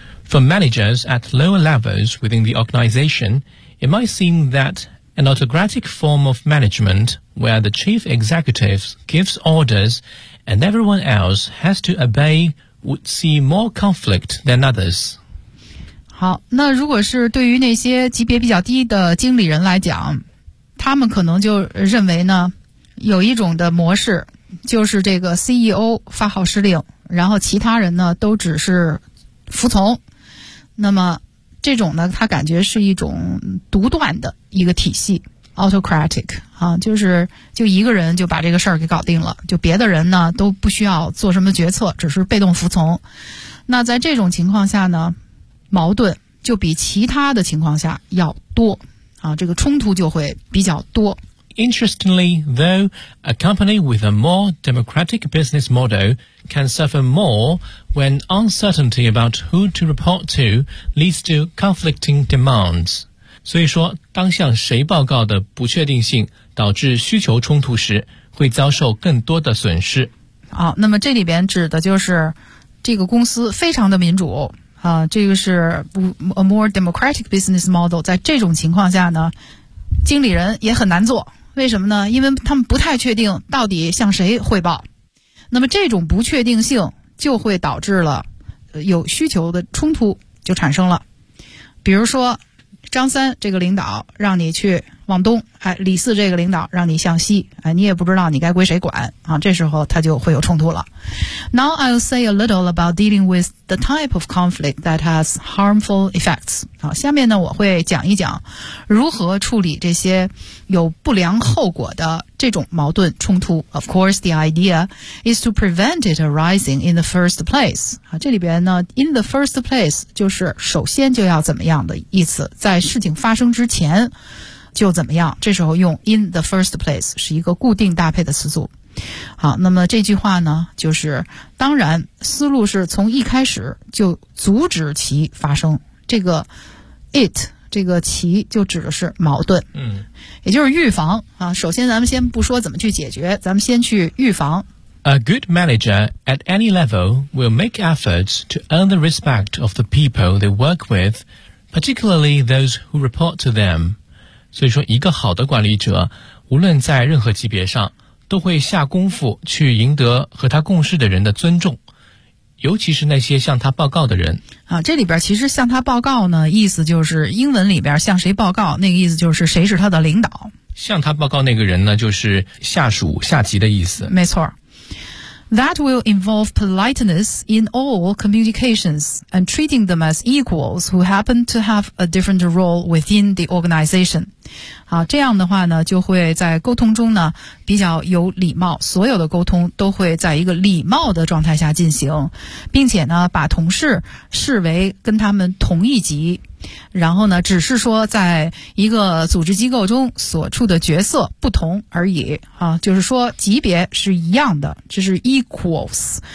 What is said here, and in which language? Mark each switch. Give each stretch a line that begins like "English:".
English: For managers at lower levels within the organization, it might seem that an autocratic form of management where the chief executive gives orders and everyone else has to obey would see more conflict than others.
Chinese: 好，那如果是对于那些级别比较低的经理人来讲，他们可能就认为呢，有一种的模式，就是这个 CEO 发号施令，然后其他人呢都只是服从。那么这种呢，他感觉是一种独断的一个体系 ，autocratic 啊，就是就一个人就把这个事儿给搞定了，就别的人呢都不需要做什么决策，只是被动服从。那在这种情况下呢，矛盾就比其他的情况下要多啊，这个冲突就会比较多。
English: Interestingly, though, a company with a more democratic business model can suffer more when uncertainty about who to report to leads to conflicting demands.
Chinese: 所以说，当向谁报告的不确定性导致需求冲突时，会遭受更多的损失。好，那么这里边指的就是这个公司非常的民主。这个是
English: a more democratic business model，
Chinese: 在这种情况下呢，经理人也很难做。为什么呢？因为他们不太确定到底向谁汇报。那么这种不确定性就会导致了有需求的冲突就产生了。比如说张三这个领导让你去往东，李四这个领导让你向西，你也不知道你该归谁管啊，这时候他就会有冲突了。
English: Now I'll say a little about dealing with the type of conflict that has harmful effects.
Chinese: 好，下面呢我会讲一讲如何处理这些有不良后果的这种矛盾冲突。
English: Of course, the idea is to prevent it arising in the first place.
Chinese: 好，这里边呢
English: in the first place
Chinese: 就是首先就要怎么样的意思，在事情发生之前就怎么样，这时候用 in the first place 是一个固定搭配的词组。好，那么这句话呢就是，当然思路是从一开始就阻止其发生，这个 it 这个其就指的是矛盾，也就是预防啊。首先咱们先不说怎么去解决，咱们先去预防。
English: A good manager at any level will make efforts to earn the respect of the people they work with, particularly those who report to them.
Chinese: 所以说一个好的管理者，无论在任何级别上，都会下功夫去赢得和他共事的人的尊重，尤其是那些向他报告的人。啊，这里边其实向他报告呢，意思就是英文里边向谁报告，那个意思就是谁是他的领导。向他报告那个人呢，就是下属下级的意思。没错。
English: That will involve politeness in all communications and treating them as equals who happen to have a different role within the organization.
Chinese: 好，这样的话呢，就会在沟通中呢比较有礼貌，所有的沟通都会在一个礼貌的状态下进行，并且呢把同事视为跟他们同一级，然后呢只是说在一个组织机构中所处的角色不同而已啊，就是说级别是一样的，这是 equals。